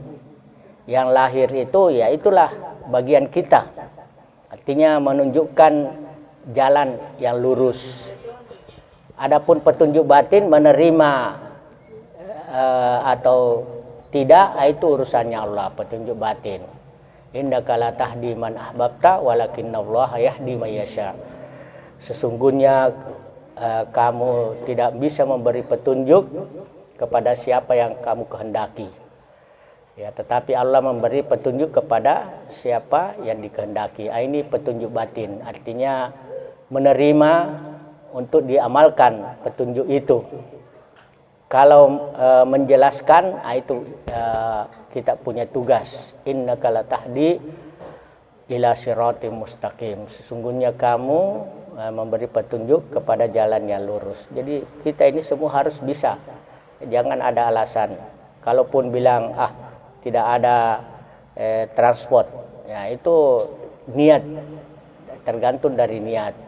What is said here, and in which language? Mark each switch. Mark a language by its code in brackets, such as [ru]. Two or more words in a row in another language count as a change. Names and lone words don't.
[id] Yang lahir itu ya itulah bagian kita. Artinya menunjukkan jalan yang lurus. Adapun petunjuk batin menerima atau tidak, itu urusannya Allah, petunjuk batin. [ar] إنك لا تهدي من أحببت ولكن الله يهدي من يشاء. [id] Sesungguhnya kamu tidak bisa memberi petunjuk kepada siapa yang kamu kehendaki. Ya, tetapi Allah memberi petunjuk kepada siapa yang dikehendaki. Ini petunjuk batin, artinya menerima untuk diamalkan petunjuk itu. Kalau menjelaskan, itu kita punya tugas. [ar] إنك لا تهدي إلى صراط مستقيم. [id] Sesungguhnya kamu memberi petunjuk kepada jalan yang lurus. Jadi kita ini semua harus bisa. Jangan ada alasan. Kalaupun bilang tidak ada transport, ya itu niat, tergantung dari niat.